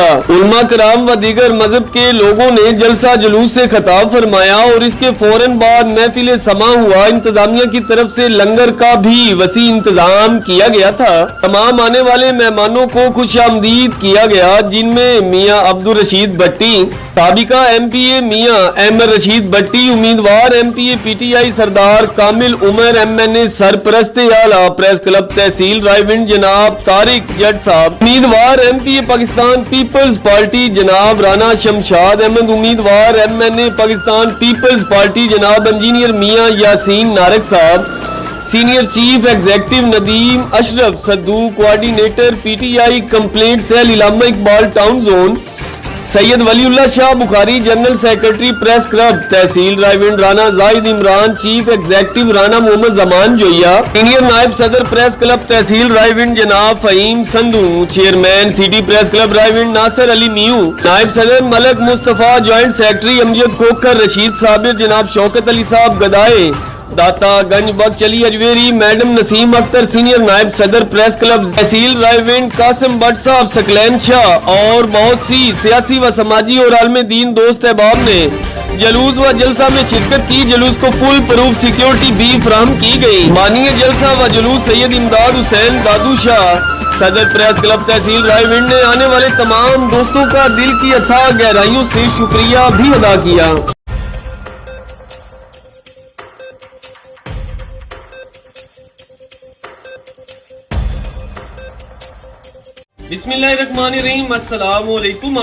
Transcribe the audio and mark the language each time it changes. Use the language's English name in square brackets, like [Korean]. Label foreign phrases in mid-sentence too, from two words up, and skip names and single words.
[Urdu] علما کرام و دیگر مذہب کے لوگوں نے جلسہ جلوس سے خطاب فرمایا اور اس کے فوراً بعد محفل سماع ہوا. انتظامیہ کی طرف سے لنگر کا بھی وسیع انتظام کیا گیا تھا. تمام آنے والے مہمانوں کو خوش آمدید کیا گیا، جن میں میاں عبدالرشید بھٹی، سابقہ MPA میاں احمد رشید بھٹی، امیدوار MPA PTI سردار کامل عمر، MNA سرپرست اعلیٰ پریس کلب تحصیل رائیونڈ جناب طارق جٹ صاحب، امیدوار MPA پاکستان پیپلز پارٹی جناب رانا شمشاد احمد، امیدوار MNA پاکستان پیپلز پارٹی جناب انجینئر میاں یاسین نارک صاحب, [English] senior chief executive [Urdu] नदीम अशरफ सद्दू, [English] coordinator PTI complaint cell [Urdu] इलामा इकबाल टाउन जोन, सैयद वलीउल्लाह शाह बुखारी, [English] general secretary [Urdu] प्रेस क्लब तहसील रायविंड राना जाहिद इमरान, [English] chief executive [Urdu] رانا محمد زمان جویا، سینئر نائب صدر پریس کلب تحصیل رائیونڈ جناب فہیم سندھو, चेयरमैन سٹی پریس کلب رائیونڈ ناصر علی میو، نائب صدر ملک مصطفیٰ, [English] joint secretary [Urdu] امجد کھوکھر، رشید صابر، جناب شوکت علی صاحب گدائے، داتا گنج بخشلی اجویری, میڈم نسیم اختر، سینئر نائب صدر پریس کلب تحصیل رائیونڈ قاسم بھٹ صاحب، ثقلین شاہ اور بہت سی سیاسی و سماجی اور عالم دین دوست احباب نے جلوس و جلسہ میں شرکت کی. جلوس کو [English] full proof security [Urdu] بھی فراہم کی گئی. مانیے جلسہ و جلوس سید امداد حسین دادو شاہ، صدر پریس کلب تحصیل رائیونڈ نے آنے والے تمام دوستوں کا دل کی اتھاہ گہرائیوں سے شکریہ بھی ادا کیا. [Arabic] بسم الله الرحمن الرحيم، السلام عليكم.